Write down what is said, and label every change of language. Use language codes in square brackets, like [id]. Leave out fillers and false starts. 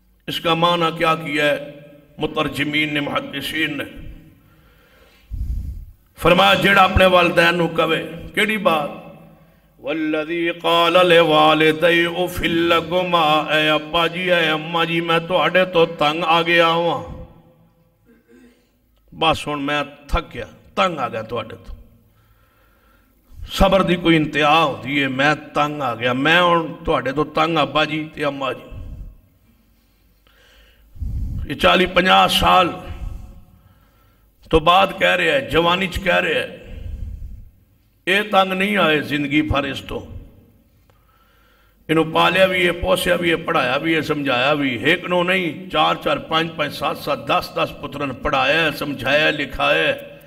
[ur] اس کا معنی کیا کیا ہے مترجمین نے، محدثین نے؟ [pa] فرمایا جڑا اپنے والدین نو کہے کیڑی بات؟ [ar] والذی قال لوالدی اف لکما، [pa] اے ابا جی اے اماں جی میں تواڈے تو تنگ آ گیا ہوں. بس ہن میں تھک گیا، تنگ آ گیا تواڈے تو. [ur] صبر دی کوئی انتہا ہوتی ہے. [pa] میں تنگ آ گیا، میں ہن تواڈے تو تنگ ابا جی تے اماں جی. [ur] یہ 40-50 سال تو بعد کہہ رہے ہیں، جوانی چ کہہ رہے ہیں. [pa] یہ تنگ نہیں آئے زندگی بھر اس تو. انہوں پالیا بھی ہے، پوسیا بھی ہے، پڑھایا بھی ہے، سمجھایا بھی. ایک نو نہیں، 4-4 5-5 7-7 10-10 پترن پڑھایا ہے، سمجھایا لکھایا ہے.